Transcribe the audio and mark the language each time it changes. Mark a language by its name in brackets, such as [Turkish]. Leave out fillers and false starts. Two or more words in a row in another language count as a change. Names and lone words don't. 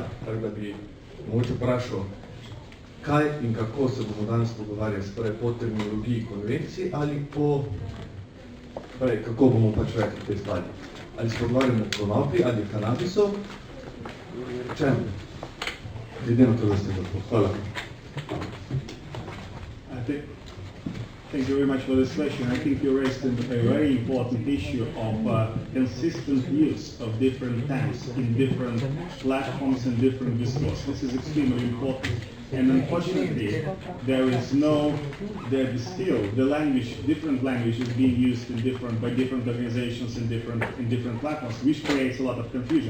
[Slovenian] Tako da bi mogoče vprašal, kaj in kako se bomo danes pogovarjali, se pravi po terminologiji konvencij ali po, kako bomo pač rekli te stvari. Ali se pogovarjamo o konoplji ali kanabisu, čem? Glede na to, da ste zato. Hvala. [English] Thank you very much for this question. I think you raised a very important issue of consistent use of different terms in different platforms and different discourse. This is extremely important. And unfortunately, there is still the language, different languages being used by different organizations in different platforms, which creates a lot of confusion.